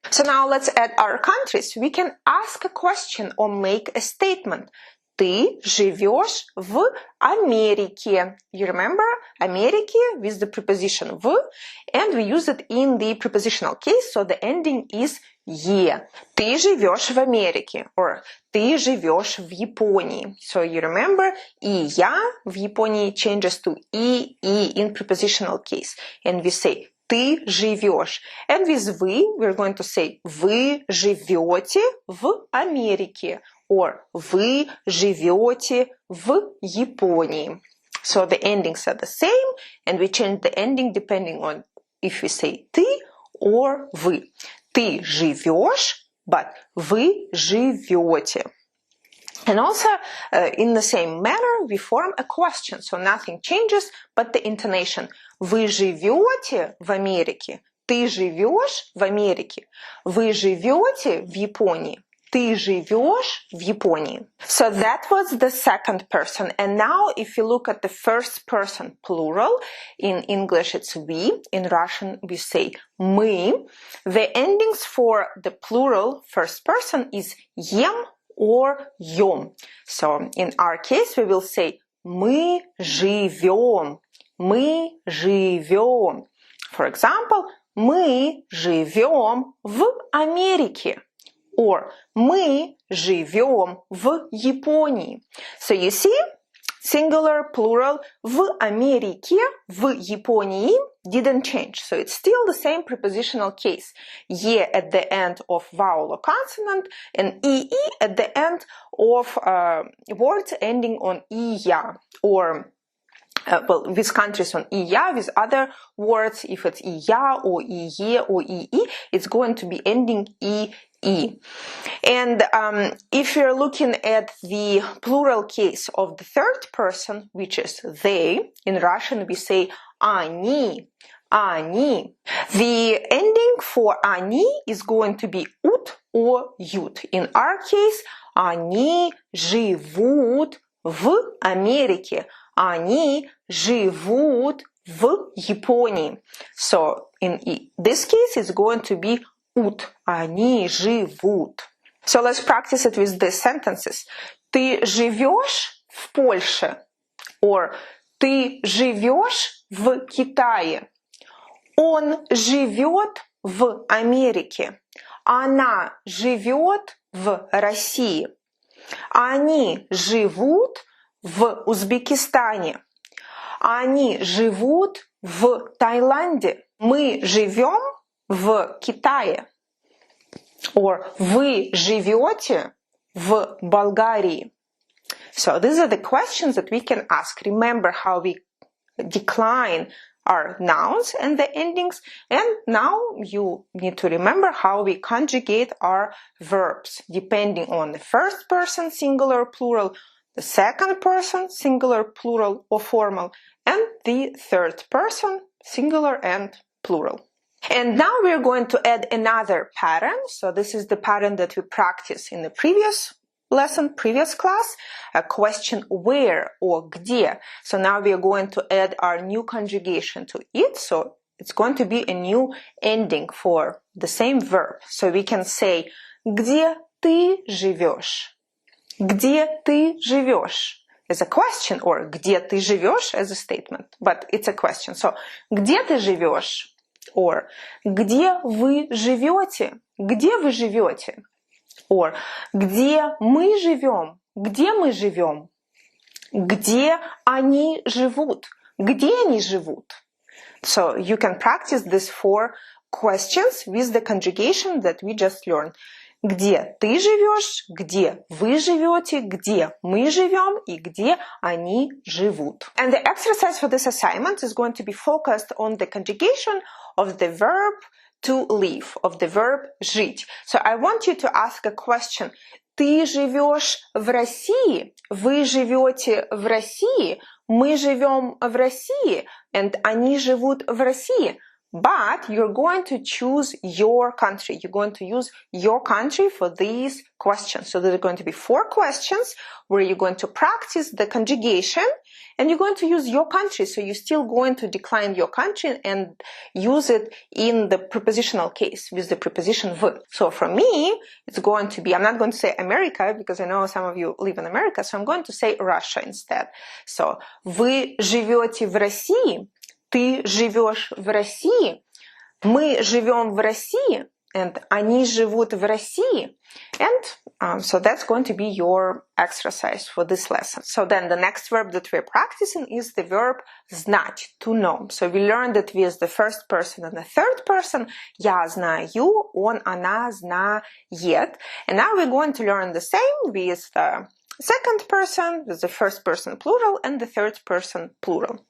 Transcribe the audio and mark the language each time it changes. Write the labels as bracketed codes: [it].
[en] So now let's add our countries. We can ask a question or make a statement. [ru] Ты живешь в Америке. [en] You remember Америке with the preposition в, and we use it in the prepositional case, so the ending is е. [ru] Ты живешь в Америке, or ты живешь в Японии. [en] So you remember, [ru] и я в Японии [en] changes to и in prepositional case, and we say [ru] ты живешь. [en] And with вы, we're going to say [ru] вы живете в Америке. Or вы живете в Японии. [en] So the endings are the same, and we change the ending depending on if we say ты or вы. [ru] Ты живешь, but вы живете. [en] And also, in the same manner, we form a question, so nothing changes, but the intonation. [ru] Вы живете в Америке. Ты живешь в Америке. Вы живете в Японии. Ты живешь в Японии. [en] So that was the second person. And now if you look at the first person plural, in English it's we, in Russian we say мы. The endings for the plural first person is ем or ем. So in our case we will say [ru] мы живем. Мы живем. [en] For example, [ru] мы живем в Америке. Or мы живем в Японии. [en] So you see, singular, plural, [ru] в Америке, в Японии [en] didn't change. So it's still the same prepositional case. Е at the end of vowel or consonant, and ii at the end of words ending on iya, or well, with countries on iya, with other words, if it's iya or iye or ii, it's going to be ending e. And if you're looking at the plural case of the third person, which is they, in Russian we say [ru] они, они. [en] The ending for они is going to be ut or ют. In our case, [ru] они живут в Америке. Они живут в Японии. [en] So in this case, it's going to be ut. [ru] Они живут. [en] So let's practice it with these sentences. [ru] Ты живешь в Польше? Or ты живешь в Китае? Он живет в Америке. Она живет в России. Они живут в Узбекистане. Они живут в Таиланде. Мы живем в Китае. Or вы живете в Болгарии. [en] So these are the questions that we can ask. Remember how we decline our nouns and the endings. And now you need to remember how we conjugate our verbs, depending on the first person, singular, plural, the second person, singular, plural, or formal, and the third person, singular and plural. And now we're going to add another pattern. So this is the pattern that we practiced in the previous lesson, previous class, a question where or где. So now we are going to add our new conjugation to it. So it's going to be a new ending for the same verb. So we can say [ru] где ты живешь? Где ты живешь? [en] As a question, or [ru] где ты живешь [en] as a statement, but it's a question. [ru] So где ты живешь? Or где вы живете? Где вы живете? Or где мы живем? Где мы живем? Где они живут? Где они живут? [en] So you can practice these 4 questions with the conjugation that we just learned. [ru] Где ты живешь? Где вы живете? Где мы живем? И где они живут? [en] And the exercise for this assignment is going to be focused on the conjugation of the verb to live, of the verb жить. So I want you to ask a question. [ru] Ты живешь в России? Вы живете в России? Мы живем в России? And они живут в России? [en] but you're going to choose your country. You're going to use your country for these questions. So there are going to be 4 questions where you're going to practice the conjugation and you're going to use your country. So you're still going to decline your country and use it in the prepositional case with the preposition v. So for me, it's going to be, I'm not going to say America because I know some of you live in America, so I'm going to say Russia instead. [ru] So, вы живете в России. Ты живешь в России, мы живем в России, and они живут в России. [en] And so that's going to be your exercise for this lesson. So then the next verb that we're practicing is the verb знать, to know. So we learned it with the first person and the third person. [ru] Я знаю, он, она знает. [en] And now we're going to learn the same with the second person, with the first person plural and the third person plural.